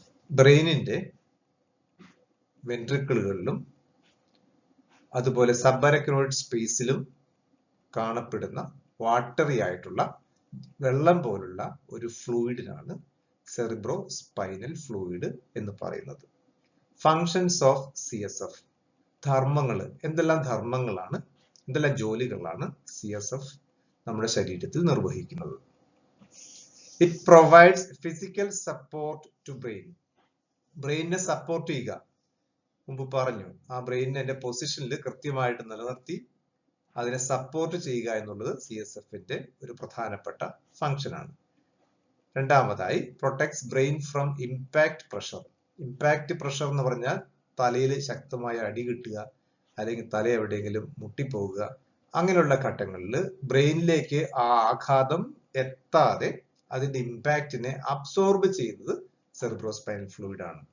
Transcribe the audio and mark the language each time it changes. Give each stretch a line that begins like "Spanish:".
Malayalam: ബ്രെയിനിന്റെ വെൻട്രിക്കിളുകളിലും അതുപോലെ സബാരക്നോയിഡ് സ്പേസിലും കാണപ്പെടുന്ന വാട്ടറി ആയിട്ടുള്ള വെള്ളം പോലുള്ള ഒരു ഫ്ലൂയിഡിനാണ് സെറിബ്രോ സ്പൈനൽ ഫ്ലൂയിഡ് എന്ന് പറയുന്നത്. ഫങ്ഷൻസ് ഓഫ് CSF, ധർമ്മങ്ങൾ, എന്തെല്ലാം ധർമ്മങ്ങളാണ്, എന്തെല്ലാം ജോലികളാണ് CSF നമ്മുടെ ശരീരത്തിൽ നിർവഹിക്കുന്നത്?
English: It provides physical support to brain.
Malayalam: ബ്രെയിനിനെ support ചെയ്യുക. മുമ്പ് പറഞ്ഞു, ആ ബ്രെയിനിനെ അതിന്റെ പൊസിഷനിൽ കൃത്യമായിട്ട് നിലനിർത്തി അതിനെ സപ്പോർട്ട് ചെയ്യുക എന്നുള്ളത് CSF-ന്റെ ഒരു പ്രധാനപ്പെട്ട ഫംഗ്ഷൻ ആണ്.
English: രണ്ടാമതായി, protects brain from impact pressure.
Malayalam: Impact pressure എന്ന് പറഞ്ഞാൽ തലയിൽ ശക്തമായ അടി കിട്ടുക, അല്ലെങ്കിൽ തല എവിടെയെങ്കിലും മുട്ടിപ്പോവുക, അങ്ങനെയുള്ള ഘട്ടങ്ങളിൽ ബ്രെയിനിലേക്ക് ആ ആഘാതം എത്താതെ അതിന്റെ ഇമ്പാക്റ്റിനെ അബ്സോർബ് ചെയ്യുന്നത് സെറിബ്രോസ്പൈനൽ ഫ്ലൂയിഡ് ആണ്.